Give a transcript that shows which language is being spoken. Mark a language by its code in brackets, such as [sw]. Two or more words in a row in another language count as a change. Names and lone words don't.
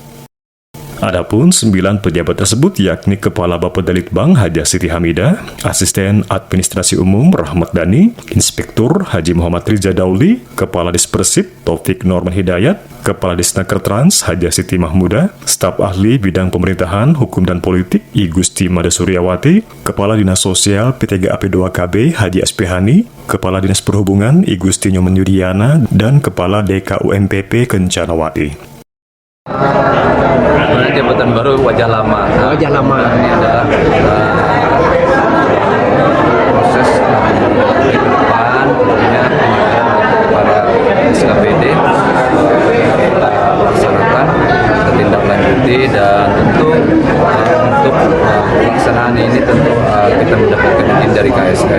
[id] Adapun 9 pejabat tersebut yakni Kepala Bapedalitbang Haja Siti Hamidah, Asisten Administrasi Umum Rahmat Dhani, Inspektur Haji Muhammad Riza Dauli, Kepala Dispersip Taufik Norman Hidayat, Kepala Disnaker Trans Haja Siti Mahmuda, Staf Ahli Bidang Pemerintahan, Hukum dan Politik I Gusti Mada Suryawati, Kepala Dinas Sosial P3AP2KB Haji Aspehani, Kepala Dinas Perhubungan I Gusti Nyoman Yudiana, dan Kepala DKUMPP Kencanawati. Jabatan baru wajah lama. Wajah lama. Ini adalah proses ke depan, tentunya para SKPD kita laksanakan, kita tindak lanjuti, dan tentu untuk pelaksanaan ini tentu kita mendapatkan izin dari KSN.